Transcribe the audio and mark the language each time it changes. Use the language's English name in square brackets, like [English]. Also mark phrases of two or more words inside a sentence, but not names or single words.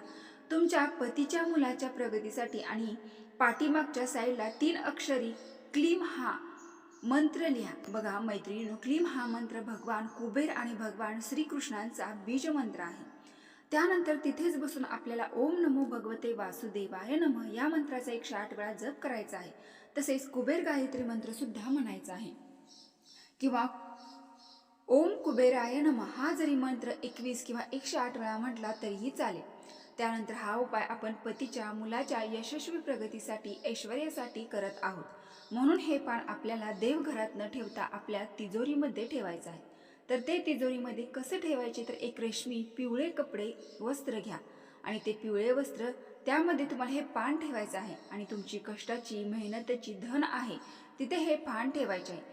[Marathi] तुमच्या पतीच्या मुलाच्या प्रगतीसाठी आणि पाठीमागच्या साईडला 3 अक्षरी क्लीम हा मंत्र लिहा. बघा मैत्रिणींनो, क्लीम हा मंत्र भगवान कुबेर आणि भगवान श्रीकृष्णांचा बीज मंत्र आहे. त्यानंतर तिथेच बसून आपल्याला [Sanskrit] ओम नमो भगवते वासुदेवाय नमः [Marathi] या मंत्राचा 108 वेळा जप करायचा आहे. तसेच कुबेर गायत्री मंत्र सुद्धा म्हणायचा आहे किंवा [Sanskrit] ओम कुबेराय नमः [Marathi] हा जरी मंत्र 21 किंवा 108 वेळा म्हटला तरीही चालेल. त्यानंतर हा उपाय आपण पतीच्या मुलाच्या यशस्वी प्रगतीसाठी ऐश्वर्यासाठी करत आहोत. म्हणून हे पान आपल्याला देवघरात न ठेवता आपल्या तिजोरीमध्ये ठेवायचं आहे. तर ते तिजोरीमध्ये कसे ठेवायचे, तर एक रेशमी पिवळे कपडे वस्त्र घ्या आणि ते पिवळे वस्त्र त्यामध्ये तुम्हाला हे पान ठेवायचं आहे आणि तुमची कष्टाची मेहनतीची धन आहे तिथे हे पान ठेवायचे आहे.